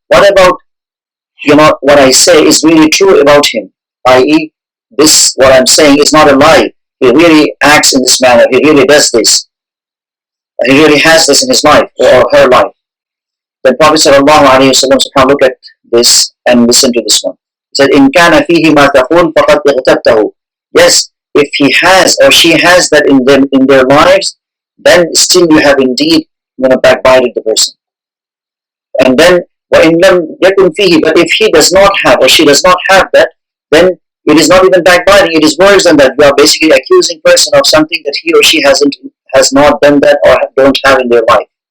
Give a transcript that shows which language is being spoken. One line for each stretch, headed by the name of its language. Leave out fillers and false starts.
English: What about, what I say is really true about him, i.e., this, what I'm saying is not a lie. He really acts in this manner. He really does this. He really has this in his life or her life. Then Prophet sallallahu alaihi wasallam look at this and listen to this one. He said,
Arabic: "إِنْ كَانَ فِيهِ مَا تَقُولُ فَقَدْ اغْتَبْتَهُ."
English: Yes, if he has or she has that in their lives, then still you have indeed backbited the person. And then
Arabic: وَإِنْ لَمْ يَكُنْ فِيهِ,
English: but if he does not have or she does not have that, then it is not even backbiting. It is worse than that. You are basically accusing person of something that he or she has not done that or don't have in their life.